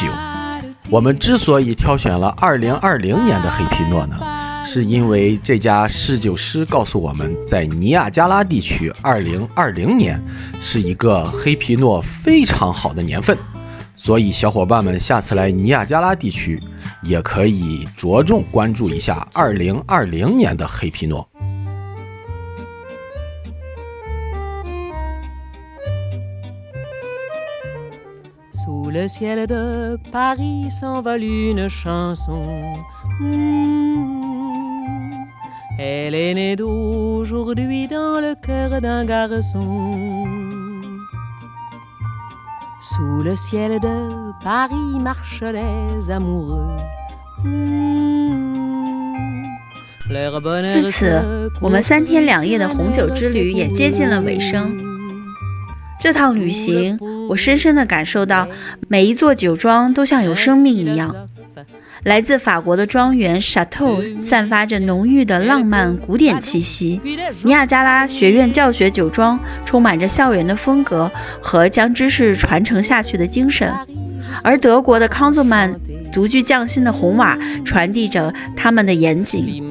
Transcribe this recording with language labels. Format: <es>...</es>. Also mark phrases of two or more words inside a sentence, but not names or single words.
<zh>我们之所以挑选了2020年的黑皮诺呢，是因为这家侍酒师告诉我们，在尼亚加拉地区2020年是一个黑皮诺非常好的年份，所以小伙伴们下次来尼亚加拉地区也可以着重关注一下2020年的黑皮诺。</zh> <fr>Sous le ciel de Paris s'envole une chanson. Elle est née d'aujourd'hui dans le cœur d'un garçon. Sous le ciel de Paris marchent les amoureux.</fr> <zh>自此，我们3天2夜的红酒之旅也接近了尾声。这趟旅行，我深深地感受到，每一座酒庄都像有生命一样。来自法国的庄园 Chateau 散发着浓郁的浪漫古典气息，尼亚加拉学院教学酒庄充满着校园的风格和将知识传承下去的精神，而德国的康佐曼独具匠心的红瓦传递着他们的严谨。</zh>